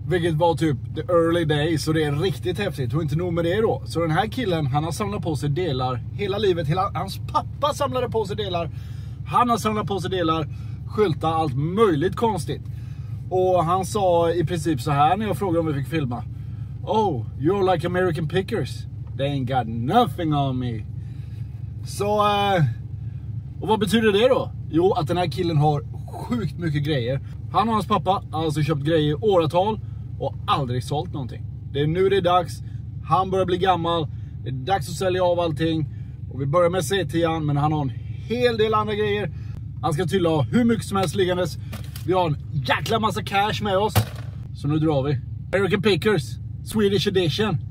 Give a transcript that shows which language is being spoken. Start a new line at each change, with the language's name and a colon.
Swedish: Vilket var typ
English: the early days,
Swedish: och det är riktigt häftigt. Och inte nog med det då. Så den här killen, han har samlat på sig delar hela livet. Hans pappa samlade på sig delar. Han har samlat på sig delar, skyltar, allt möjligt konstigt. Och han sa i princip så här när jag frågade om vi fick filma.
English: Oh, you're like American Pickers. They ain't got nothing on me.
Swedish: Så, och vad betyder det då? Jo, att den här killen har sjukt mycket grejer. Han och hans pappa har alltså köpt grejer i åratal och aldrig sålt någonting. Det är nu det är dags. Han börjar bli gammal. Det är dags att sälja av allting. Och vi börjar med C10, men han har en hel del andra grejer. Han ska tydligen ha hur mycket som helst liggandes. Vi har en jäkla massa cash med oss. Så nu drar vi.
English: American Pickers, Swedish edition.